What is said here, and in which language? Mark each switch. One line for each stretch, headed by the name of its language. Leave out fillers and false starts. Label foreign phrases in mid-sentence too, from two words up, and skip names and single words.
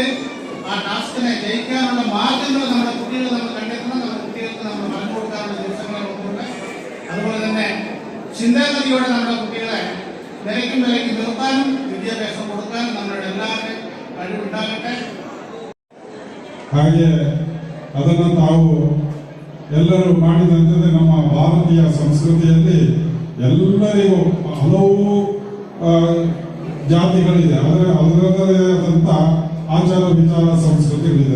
Malayalam: ആ ടാസ്കിനെ ജയിക്കാനുള്ള മാർഗങ്ങൾ നമ്മുടെ കുട്ടികൾ നമ്മൾ കണ്ടെത്തണം. നമ്മുടെ കുട്ടികൾക്ക് നമ്മൾ പറഞ്ഞു കൊടുക്കാനുള്ള ദിവസങ്ങളുണ്ട്. അതുപോലെ തന്നെ ചിന്താഗതിയോടെ നമ്മുടെ കുട്ടികളെ വിലയ്ക്കും നിർത്താനും വിദ്യാഭ്യാസം കൊടുക്കാനും നമ്മളുടെ എല്ലാവരും കഴിവുണ്ടാകട്ടെ.
Kannada: ಹಾಗೆ ಅದನ್ನು ತಾವು ಎಲ್ಲರೂ ಮಾಡಿದಂತೆ ನಮ್ಮ ಭಾರತೀಯ ಸಂಸ್ಕೃತಿಯಲ್ಲಿ ಎಲ್ಲರಿಗೂ ಹಲವು ಜಾತಿಗಳಿದೆ. ಅದರದೇ ಆದಂಥ ಆಚಾರ ವಿಚಾರ ಸಂಸ್ಕೃತಿಗಳಿದೆ.